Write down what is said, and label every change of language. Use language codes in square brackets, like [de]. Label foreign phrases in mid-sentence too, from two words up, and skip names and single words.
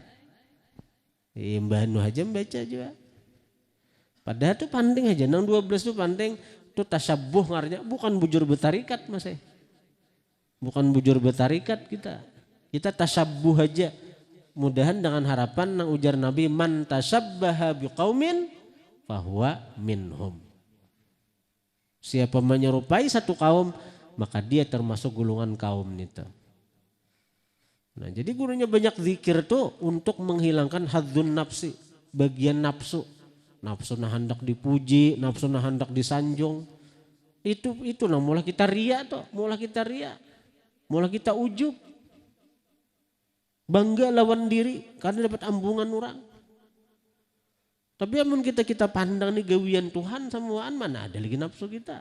[bjn] Mbah Nu aja baca juga. Padahal tuh penting aja nang 12 tuh penting tuh tasyabuh ngarnya bukan bujur betarikat Mas. Bukan bujur betarikat kita. Kita tasyabuh aja. Mudahan dengan harapan nang ujar Nabi [ar] من تشبه بقوم فهو منهم. [id] Siapa menyerupai satu kaum maka dia termasuk golongan kaum itu. [bjn] Nah, jadi gurunya banyak zikir tuh untuk menghilangkan [ar] حظ النفس, [bjn] bagian nafsu. Nafsu nah hendak dipuji, nafsu nah hendak disanjung. Itu nah mulai kita ria tuh, mulai kita ujub. Bangga lawan diri karena dapat ambungan orang. Tapi amun kita pandang nih gawian Tuhan samuaan mana ada lagi nafsu kita.